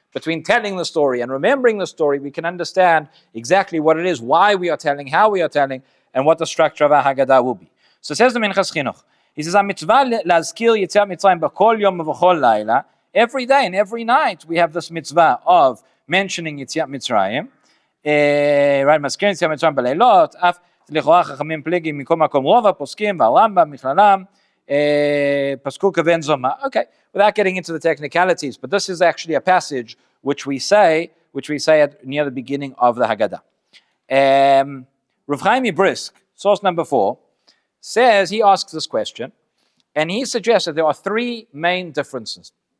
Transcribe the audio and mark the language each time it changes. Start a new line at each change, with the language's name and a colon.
English: between telling the story and remembering the story, we can understand exactly what it is, why we are telling, how we are telling, and what the structure of our Haggadah will be. So it says the Minchas Chinuch. He says,
Hebrew: "Mitzvah lazkir Yetziat Mitzrayim b'kol yom v'chol laila."
English: Every day and every night we have this mitzvah of mentioning Yetziat Mitzrayim.
Hebrew: Right, mazkirin Yetziat Mitzrayim b'leilot. Af לכאורה חכמים פליגים מכל מקום רוב הפוסקים והרמב"ם מכללם פסקו כבן זומא.
English: Okay, without getting into the technicalities, but this is actually a passage which we say near the beginning of the Haggadah. Rav Chaim Brisk, source number 4, says, he asks this question, and he suggests that there are 3 main differences.